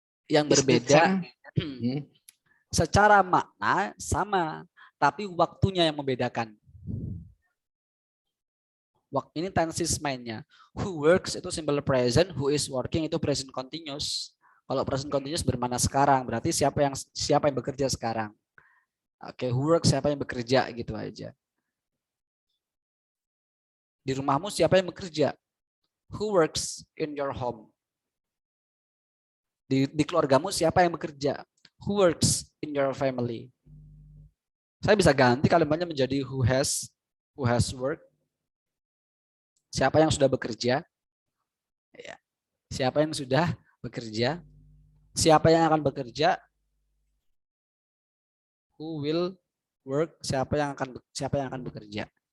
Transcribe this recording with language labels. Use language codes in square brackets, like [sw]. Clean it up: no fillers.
[id] Yang berbeda secara makna sama, tapi waktunya yang membedakan. Ini tenses mainnya. [en] Who works itu simple present, who is working itu present continuous. [id] Kalau present continuous bermakna sekarang, berarti siapa yang bekerja sekarang. Oke, [en] who works [id] siapa yang bekerja gitu aja. Di rumahmu siapa yang bekerja? [en] Who works in your home? [id] Di keluargamu siapa yang bekerja? [en] Who works in your family? [id] Saya bisa ganti kalimatnya menjadi [en] who has work. [id] Siapa yang sudah bekerja? Ya. Siapa yang sudah bekerja? Siapa yang akan bekerja? [en] Who will work? [id] Siapa yang akan bekerja?